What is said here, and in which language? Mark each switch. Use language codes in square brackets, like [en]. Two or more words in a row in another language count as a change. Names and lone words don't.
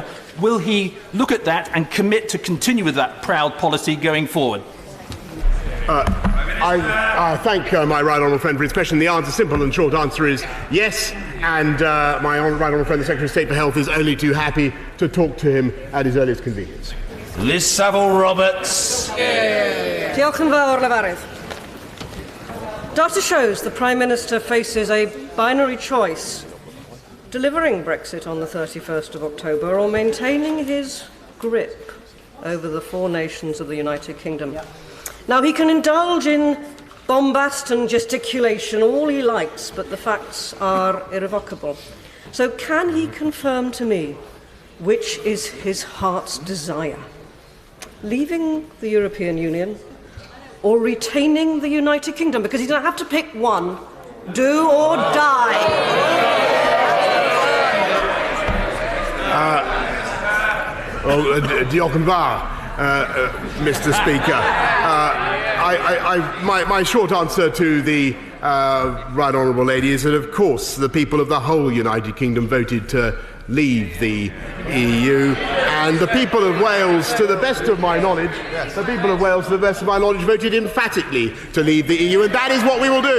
[en] Will he look at that and commit to continue with that proud policy going forward? I thank my Right Honourable friend for his question. The answer, simple and short answer, is yes, and my Right Honourable friend, the Secretary of State for Health, is only too happy to talk to him at his earliest convenience. Liz Saville-Roberts. [cy] Diolch yn fawr, Lefarydd. [en] Data shows the Prime Minister faces a binary choice: delivering Brexit on the 31st of October or maintaining his grip over the 4 nations of the United Kingdom. Now, he can indulge in bombast and gesticulation all he likes, but the facts are irrevocable. So can he confirm to me which is his heart's desire? Leaving the European Union or retaining the United Kingdom? Because you don't have to pick one. Do or die. [cy] Diolch yn fawr, [en] Mr. Speaker. My short answer to the right honourable lady is that, of course, the people of the whole United Kingdom voted to leave the EU, and the people of Wales, to the best of my knowledge, voted emphatically to leave the EU, and that is what we will do.